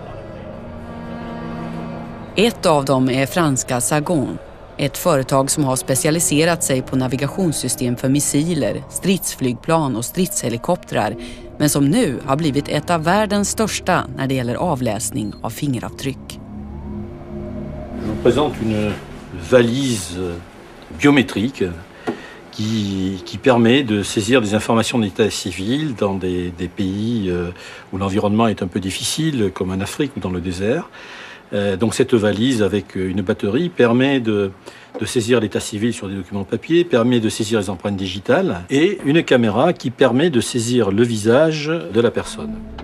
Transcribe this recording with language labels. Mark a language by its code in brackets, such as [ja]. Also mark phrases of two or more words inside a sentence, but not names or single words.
[sv] Ett av dem är franska Sagon, ett företag som har specialiserat sig på navigationssystem för missiler, stridsflygplan och stridshelikoptrar, men som nu har blivit ett av världens största när det gäller avläsning av fingeravtryck. [fr] Je vous présente une valise biométrique qui permet de saisir des informations d'état civil dans des pays où l'environnement est un peu difficile, comme en Afrique ou dans le désert. Donc cette valise avec une batterie permet de saisir l'état civil sur des documents papier, permet de saisir les empreintes digitales et une caméra qui permet de saisir le visage de la personne.